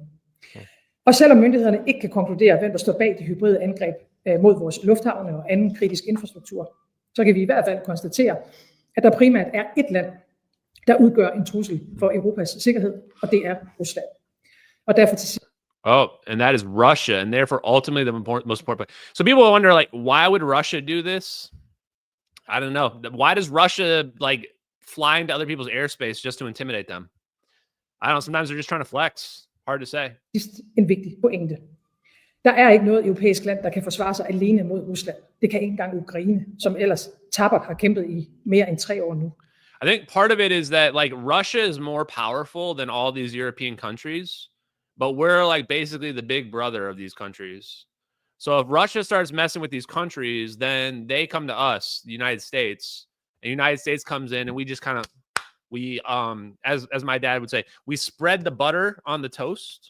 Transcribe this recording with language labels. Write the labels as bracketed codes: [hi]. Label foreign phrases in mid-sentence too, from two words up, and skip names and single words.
[da] Og selvom myndighederne ikke kan konkludere, hvem der står bag de hybride angreb mod vores lufthavne og anden kritisk infrastruktur, så kan vi i hvert fald konstatere, at der primært er et land, der udgør en trussel for Europas sikkerhed, og det er Rusland. Og derfor til [en] and that is Russia, and therefore ultimately the most important point. So people wonder, like, why would Russia do this? I don't know. Why does Russia like fly into other people's airspace just to intimidate them? I don't know. Sometimes they're just trying to flex. Hard to say. [da] En vigtig pointe. Der er ikke noget europæisk land, der kan forsvare sig alene mod Rusland. Det kan ikke engang Ukraine, som ellers tappert har kæmpet i mere end 3 år nu. [en] I think part of it is that like Russia is more powerful than all these European countries, but we're like basically the big brother of these countries. So if Russia starts messing with these countries, then they come to us, the United States, and the United States comes in and we just kind of, as my dad would say, we spread the butter on the toast.